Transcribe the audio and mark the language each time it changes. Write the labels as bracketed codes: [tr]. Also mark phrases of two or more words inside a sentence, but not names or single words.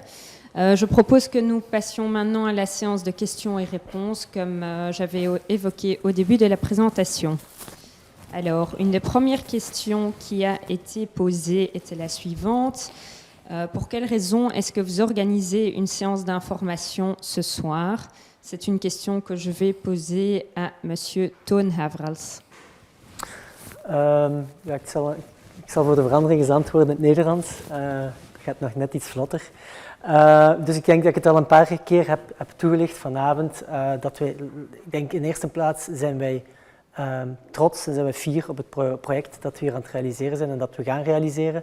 [fr] Je propose que nous passions maintenant à la séance de questions et réponses, comme j'avais évoqué au début de la présentation. Alors, une des premières questions qui a été posée était la suivante. Pour quelles raisons est-ce que vous organisez une séance d'information ce soir ? C'est une question que je vais poser à Monsieur Toon Haverals. [nl] Ik zal voor de verandering eens antwoorden in het Nederlands. Gaat nog net iets vlotter. Dus ik denk dat ik het al een paar keer heb toegelicht vanavond. Ik denk in eerste plaats zijn wij trots en zijn we fier op het project dat we hier aan het realiseren zijn en dat we gaan realiseren.